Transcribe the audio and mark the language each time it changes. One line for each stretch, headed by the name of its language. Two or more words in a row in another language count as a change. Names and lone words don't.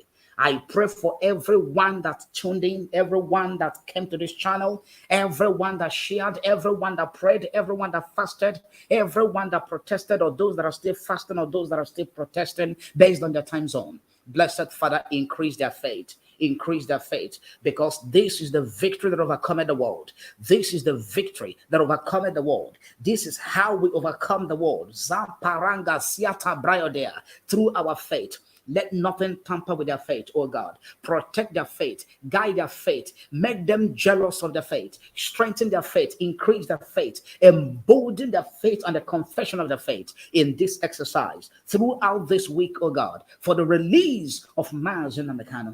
English: I pray for everyone that tuned in, everyone that came to this channel, everyone that shared, everyone that prayed, everyone that fasted, everyone that protested, or those that are still fasting, or those that are still protesting based on their time zone. Blessed Father, increase their faith. Increase their faith, because this is the victory that overcometh the world. This is the victory that overcometh the world. This is how we overcome the world. Zamparanga siata brayodea, through our faith. Let nothing tamper with their faith, oh God. Protect their faith, guide their faith, make them jealous of their faith, strengthen their faith, increase their faith, embolden their faith and the confession of their faith in this exercise throughout this week, oh God, for the release of Mazi Nnamdi Kanu.